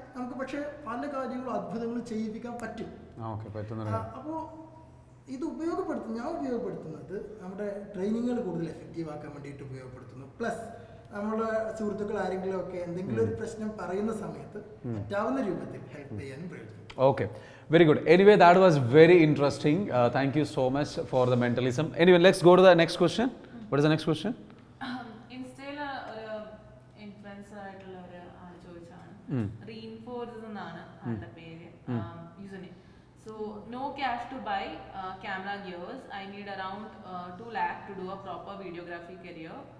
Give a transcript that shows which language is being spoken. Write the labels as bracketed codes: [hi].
[ml] നമുക്ക് പക്ഷേ പല കാര്യങ്ങളും അത്ഭുതങ്ങളും ചെയ്യിപ്പിക്കാൻ പറ്റും. അപ്പോൾ ഇത് ഞാൻ ഉപയോഗപ്പെടുത്തുന്നത് നമ്മുടെ ട്രെയിനിങ്ങുകൾ കൂടുതൽ എഫക്റ്റീവ് ആക്കാൻ വേണ്ടിയിട്ട് ഉപയോഗപ്പെടുത്തുന്നു. പ്ലസ് നമ്മുടെ സുഹൃത്തുക്കൾ ആരെങ്കിലും ഒക്കെ എന്തെങ്കിലും ഒരു പ്രശ്നം പറയുന്ന സമയത്ത് പറ്റാവുന്ന രൂപത്തിൽ ഹെൽപ്പ് ചെയ്യാനും പ്രയത്നിക്കും. [en] Okay, very good. Anyway, that was very interesting. Thank you so much for the mentalism. Anyway, let's go to the next question. What is the next question? [ml] ഇൻസ്റ്റയില് ഒരു ഇൻഫ്ലുവൻസർ ആയിട്ടുള്ള ഒരു ആൾ ചോദിച്ചാണ്. റീഇൻഫോഴ്സ് എന്നാണ് ആളുടെ പേര്, user name. [en] So no cash to buy camera gears. I need around 2 lakh to do a proper videography career.